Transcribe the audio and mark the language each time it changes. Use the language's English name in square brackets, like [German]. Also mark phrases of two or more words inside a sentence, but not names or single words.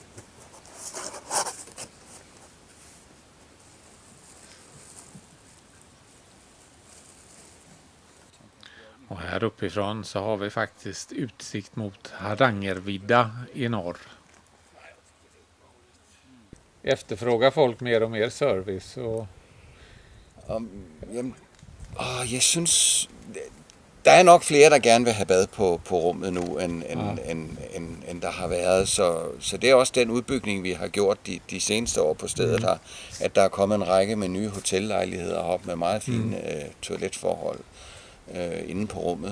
[Swedish] Och här uppifrån så har vi faktiskt utsikt mot Hardangervidda i norr. Efterfrågar folk mer och mer service? Och... [Danish] Jeg synes, der er nok flere, der gerne vil have bad på rummet nu, end der har været. Så det er også den udbygning, vi har gjort de seneste år på stedet her, at der er kommet en række med nye hotellejligheder op med meget fine toiletforhold inde på rummet.